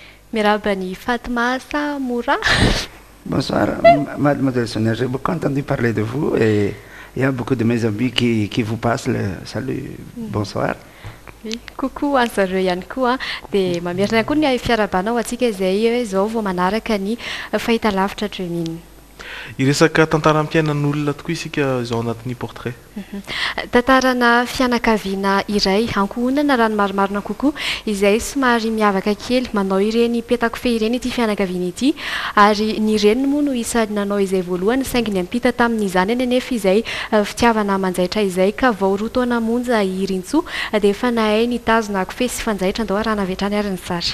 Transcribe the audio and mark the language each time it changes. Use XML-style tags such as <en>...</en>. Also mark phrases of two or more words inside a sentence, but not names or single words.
<mg>Mirabani Fatma Samoura.</mg> <fr>Bonsoir, mademoiselle Sonia, j'ai beaucoup entendu parler de vous et il y a beaucoup de mes amis qui vous passent le salut, bonsoir. Oui, coucou</fr> <mg>à zareo ihany koa dia mamerina koa ny fiarabanao atsika izay hoe izao vao manaraka ny fahitalavitra treminy. Iresaka tantaram-piainan'olona tokoa isika izao anatin'ny portrait. Tantarana fianakaviana iray ankohonana rano marimarina kokoa izay somary miavaka kely manao ireny petakofehy ireny ity fianakaviana ity ary ny reniny moa no isany nanao izay voalohany saingy ny ampita tamin'izany eny anefa izay fitiavana manjaitra izay ka vao roa taona monja irintsoa dia efa nahay nitazona kofehy sy fanjaitra andao raha navetrany ary ny sary.</mg>